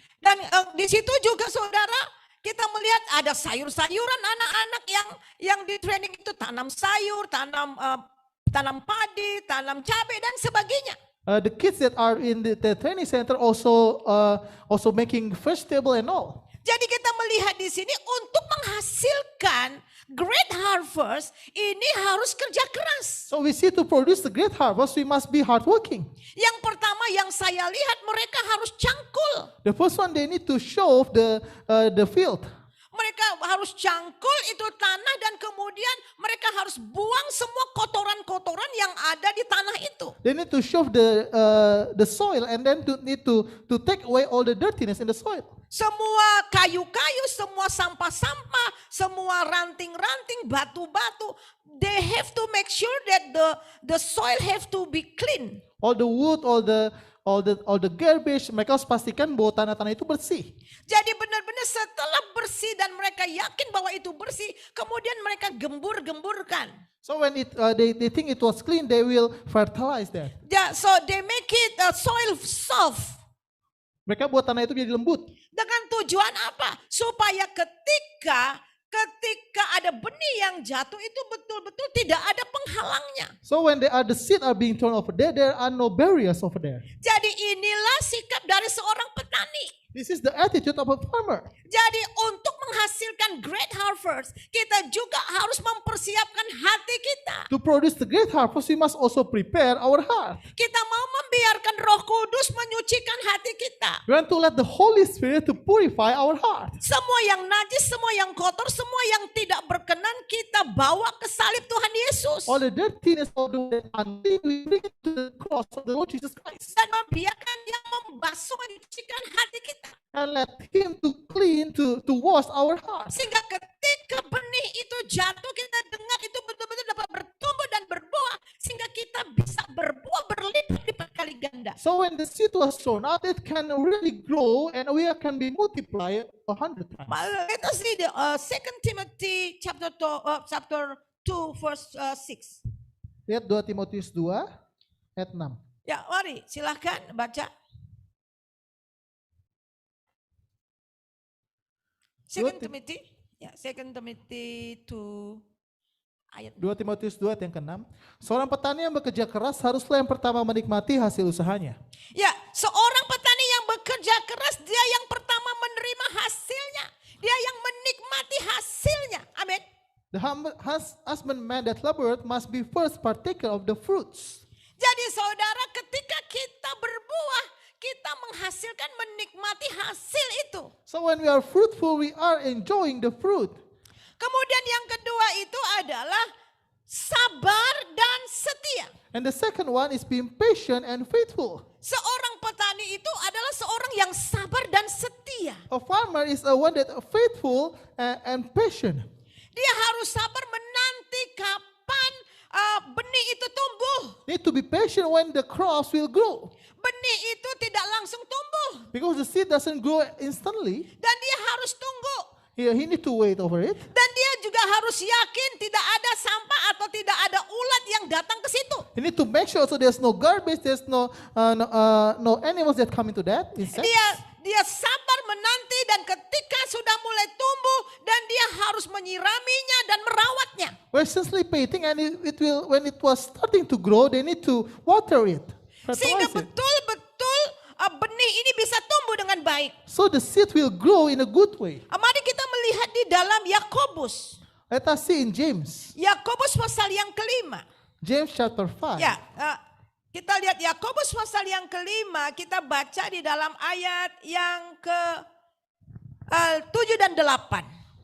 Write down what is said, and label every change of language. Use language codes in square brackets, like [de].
[id] Dan di situ juga saudara kita melihat ada sayur-sayuran anak-anak yang di training itu tanam sayur, tanam padi, tanam cabai dan sebagainya. [en] The kids that are in the training center also making vegetable and all. [id] Jadi kita melihat di sini untuk menghasilkan great harvest ini harus kerja keras. [en] So we see to produce the great harvest, we must be hardworking. [id] Yang pertama yang saya lihat mereka harus cangkul. [en] The first one, they need to show the field. [id] Mereka harus cangkul itu tanah dan kemudian mereka harus buang semua kotoran-kotoran yang ada di tanah itu. [en] They need to show the soil and then need to take away all the dirtiness in the soil. [id] Semua kayu-kayu, semua sampah-sampah, semua ranting-ranting, batu-batu, [en] they have to make sure that the soil have to be clean. All the wood, all the garbage, [id] mereka harus pastikan bahwa tanah-tanah itu bersih. Jadi benar-benar setelah bersih dan mereka yakin bahwa itu bersih, kemudian mereka gembur-gemburkan. [en] So when they think it was clean, they will fertilize that. Yeah, so they make it soil soft. [id] Mereka buat tanah itu jadi lembut. Dengan tujuan apa? Supaya ketika ada benih yang jatuh itu betul-betul tidak ada penghalangnya. [en] So when the seed are being thrown over there are no barriers over there. [id] Jadi inilah sikap dari seorang petani. [en] This is the attitude of a farmer. [id] Jadi untuk menghasilkan great harvest, kita juga harus mempersiapkan hati kita. [en] To produce the great harvest, we must also prepare our heart. [id] Kita mau membiarkan Roh Kudus menyucikan hati kita. [en] We want to let the Holy Spirit to purify our heart. [id] Semua yang najis, semua yang kotor, semua yang tidak berkenan kita bawa ke salib Tuhan Yesus. [en] All the dirtiness, all the unclean, we bring it to the cross of the Lord Jesus Christ. [id] Dan membiarkan Dia membasuh menyucikan hati kita. [en] And let Him to clean, to wash our hearts. [id] Sehingga ketika benih itu jatuh, kita dengar itu betul-betul dapat bertumbuh dan berbuah. Sehingga kita bisa berbuah berlipat-lipat kali ganda. [en] So when the seed was sown out, it can really grow and we can be multiplied 100 times. Let us read 2 Timothy chapter 2 verse 6. [id] Lihat 2 Timotius 2 ayat 6. Ya, mari silahkan baca. 2 Timothy, ya 2 Timothy 2 ayat 2 Timotius 2 ayat yang ke-6. Seorang petani yang bekerja keras haruslah yang pertama menikmati hasil usahanya. Ya, seorang petani yang bekerja keras, dia yang pertama menerima hasilnya. Dia yang menikmati hasilnya. Amin. [en] The husbandman that laboreth must be first partaker of the fruits. [id] Jadi saudara, ketika kita berbuah, kita menghasilkan, menikmati hasil itu. [en] So when we are fruitful, we are enjoying the fruit. [id] Kemudian yang kedua itu adalah sabar dan setia. [en] And the second one is being patient and faithful. [id] Seorang petani itu adalah seorang yang sabar dan setia. [en] A farmer is a one that faithful and patient. [id] Dia harus sabar menanti kapan benih itu tumbuh. [en] Need to be patient when the crops will grow. [id] Benih itu tidak langsung tumbuh. [en] Because the seed doesn't grow instantly. [id] Dan dia harus tunggu. [en] He need to wait over it. [id] Dan dia juga harus yakin tidak ada sampah atau tidak ada ulat yang datang ke situ. [en] You need to make sure so there's no garbage, there's no animals that come into that. Insects. [id] Dia sabar menanti dan ketika sudah mulai tumbuh dan dia harus menyiraminya dan merawatnya. [en] We're simply waiting and it will, when it was starting to grow, they need to water it. [id] Sehingga [en] fertilize it. [id] betul-betul benih ini bisa tumbuh dengan baik. [en] So the seed will grow in a good way. [id] Mari kita melihat di dalam Yakobus. [en] Let us see in James. [id] Yakobus pasal yang kelima. [en] James chapter 5. [id] Ya, kita lihat Yakobus pasal yang kelima, kita baca di dalam ayat yang ke 7 dan 8.